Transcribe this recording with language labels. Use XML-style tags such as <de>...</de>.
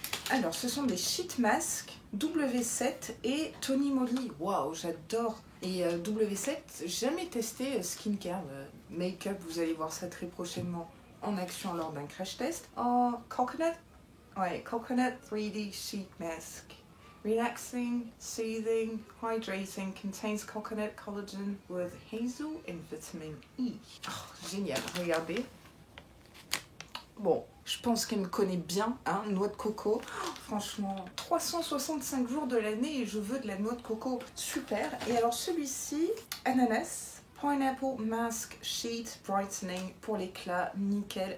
<fr>Alors, ce sont des sheet masks W7 et Tony Moly. Waouh, j'adore. Et W7, jamais testé skincare, make-up. Vous allez voir ça très prochainement en action lors d'un crash test.</fr> <en>Oh, coconut. Ouais, coconut 3D sheet mask. Relaxing, soothing, hydrating, contains coconut collagen with hazel and vitamin E.</en> <fr>Oh, génial, regardez. Bon, je pense qu'elle me connaît bien, hein, noix de coco. Oh, franchement, 365 jours de l'année et je veux de la noix de coco. Super. Et alors celui-ci, ananas. Pineapple Mask Sheet Brightening pour l'éclat, nickel.</fr>